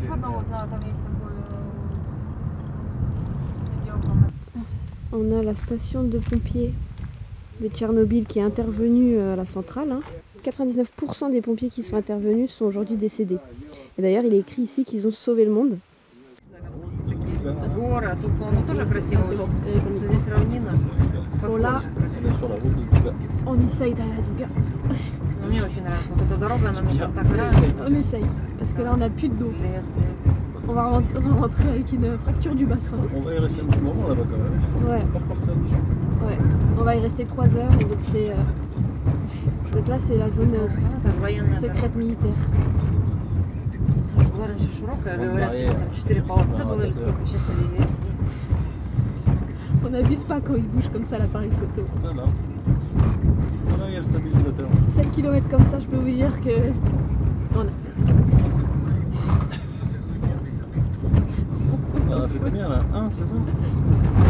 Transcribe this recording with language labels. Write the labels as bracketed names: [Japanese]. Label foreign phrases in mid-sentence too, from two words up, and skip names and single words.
[French] On a la station de pompiers de Tchernobyl qui est intervenue à la centrale. 99% des pompiers qui sont intervenus sont aujourd'hui décédés. Et d'ailleurs, il est écrit ici qu'ils ont sauvé le monde. [Russian] Горы, а тут оно тоже красиво. Здесь равнина. [French] Bon, là, on essaye d'aller à Douga. [Russian] Но мне очень нравится. Вот эта дорога, она мне прям так нравится. [French] On essaye, parce que là, on n'a plus d'eau. On va rentrer avec une fracture du bassin. On va y rester un petit moment là-bas quand même. Ouais. Pas repartir dessus. Ouais. On va y rester 3 heures. Et donc, donc là, c'est la zone secrète militaire. [Russian] Была раньше широкая, говорят, там 4 полосы было или сколько, сейчас левее. [French] On n'abuse pas quand il bouge comme ça l'appareil photo. Voilà. Voilà, il y a le stabilisateur. 7 km comme ça, je peux vous dire que... On a... On a fait combien là 1, c'est ça?